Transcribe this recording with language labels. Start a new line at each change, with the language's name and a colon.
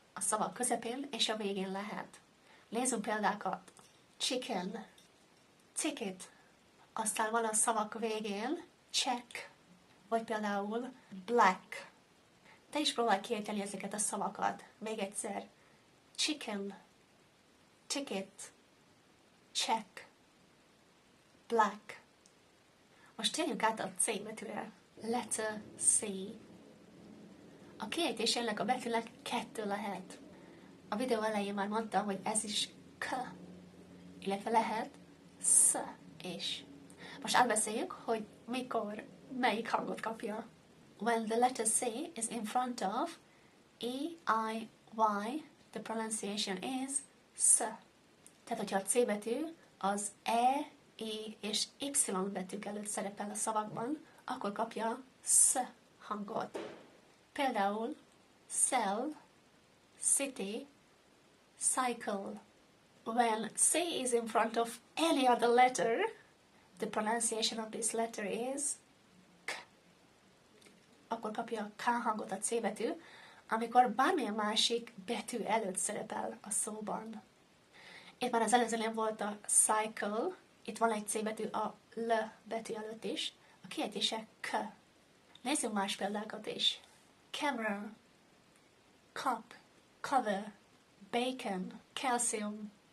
Hungarian: A szavak közepén és a végén lehet. Nézzünk példákat. Chicken, ticket. Aztán van a szavak végén check, vagy például black. Te is próbálj kiejteni ezeket a szavakat. Még egyszer.
English: Chicken, ticket, check, black.
Hungarian: Most térjünk át a C betűre.
English: Letter C.
Hungarian: A kiejtés ennek a betűnek 2 lehet. A videó elején már mondtam, hogy ez is K, illetve lehet S is. Most átbeszéljük, hogy mikor, melyik hangot kapja.
English: When the letter C is in front of E, I, Y, the pronunciation is S.
Hungarian: Tehát, hogyha a C betű az E, I és Y betűk előtt szerepel a szavakban, akkor kapja S hangot. Például cell, city, cycle.
English: When C is in front of any other letter, the pronunciation of this letter is K.
Hungarian: Akkor kapja K hangot a C betű, amikor bármilyen másik betű előtt szerepel a szóban. Itt már az előzőnél volt a cycle, itt van egy C betű a L betű előtt is, a kiejtése K. Nézzünk más példákat is. Camera, cup, cover, bacon, calcium.